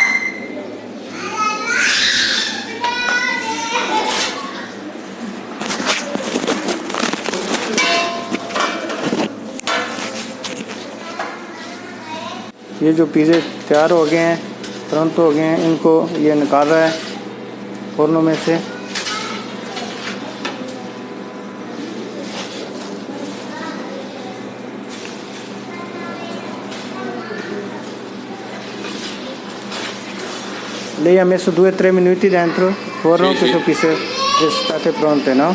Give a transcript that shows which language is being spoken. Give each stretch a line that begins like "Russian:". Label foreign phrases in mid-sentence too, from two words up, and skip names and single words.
Hindi: ये जो पिज़्ज़े तैयार हो गए हैं, तुरंत हो गए हैं, इनको ये निकाल रहा है फ़ोरनों में से।
Italian: Lei ha messo 2-3 minuti dentro forno, Sì, questo sì. pizza è state pronte, no?